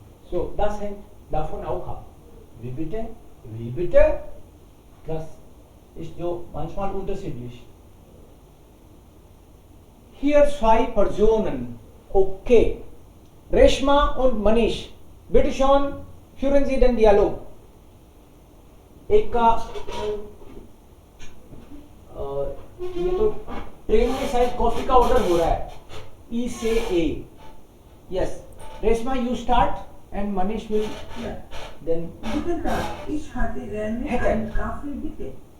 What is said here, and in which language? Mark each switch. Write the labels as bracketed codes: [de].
[de] So das hängt davon auch ab. Wie bitte? Wie bitte? Das ist so manchmal unterschiedlich. Hier zwei Personen. Okay. Reshma und Manish. Bitte schon, führen Sie den Dialog. [hi] एक का ये तो train में शायद coffee का order हो रहा है. ई से ए. [en] Yes Reshma you start and Manish will then. [de] Guten Tag, ich hatte gerne einen Kaffee, bitte.